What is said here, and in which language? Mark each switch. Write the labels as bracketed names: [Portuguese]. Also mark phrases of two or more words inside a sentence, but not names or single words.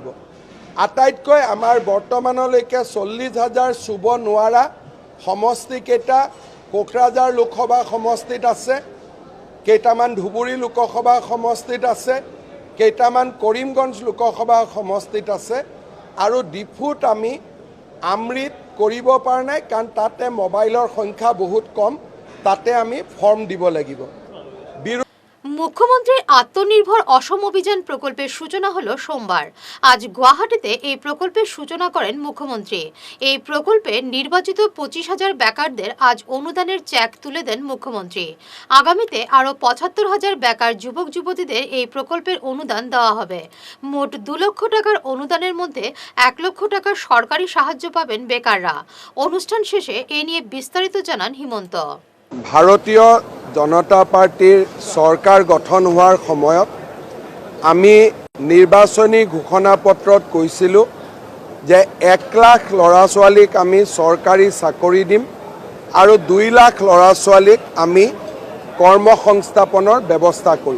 [Assamese] আটাইতকৈ আমাৰ বৰ্তমানলৈকে 40,000 চুব নোৱাৰা সমষ্টিকেইটা কোকৰাঝাৰ লোকসভা সমষ্টিত আছে, কেইটামান ধুবুৰী লোকসভা সমষ্টিত আছে, কেইটামান কৰিমগঞ্জ লোকসভা সমষ্টিত আছে, আৰু ডিফুত আমি আমৃত কৰিব পৰা নাই, কাৰণ তাতে মোবাইলৰ সংখ্যা বহুত কম, তাতে আমি ফর্ম দিব লাগিব। [Bangla] মুখ্যমন্ত্রীর আত্মনির্ভর অসম অভিযান প্রকল্পের সূচনা হলো সোমবার। আজ গুয়াহাটিতে এই প্রকল্পের সূচনা করেন মুখ্যমন্ত্রী। এই প্রকল্পে নির্বাচিত 25,000 বেকারদের আজ অনুদানের চেক তুলে দেন মুখ্যমন্ত্রী। আগামীতে আরও 75,000 বেকার যুবক যুবতীদের এই প্রকল্পের অনুদান দেওয়া হবে। মোট 2 লক্ষ টাকার অনুদানের মধ্যে 1 লক্ষ টাকার সরকারি সাহায্য পাবেন বেকাররা। অনুষ্ঠান শেষে এ নিয়ে বিস্তারিত জানান হিমন্ত। [Assamese] ভাৰতীয় জনতা পাৰ্টিৰ চৰকাৰ গঠন হোৱাৰ সময়ত আমি নিৰ্বাচনী ঘোষণাপত্ৰত কৈছিলোঁ যে 1 লাখ ল'ৰা ছোৱালীক আমি চৰকাৰী চাকৰি দিম আৰু 2 লাখ ল'ৰা ছোৱালীক আমি কৰ্মসংস্থাপনৰ ব্যৱস্থা কৰিম।